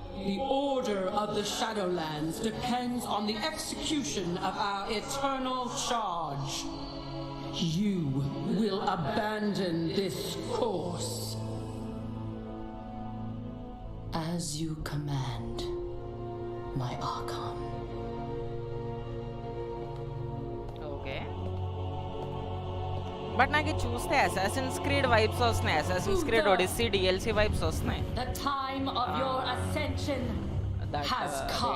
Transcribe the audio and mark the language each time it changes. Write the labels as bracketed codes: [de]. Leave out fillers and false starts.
[en] The order of the Shadowlands depends on the execution of our eternal charge. You will abandon this course. As you command, my Archon. [te] Okay, but నాకు చూస్తే assassins creed vibes వస్తున్నాయి. Assassins creed Odissi DLC vibes వస్తున్నాయి. [en] The time of your ascension has come.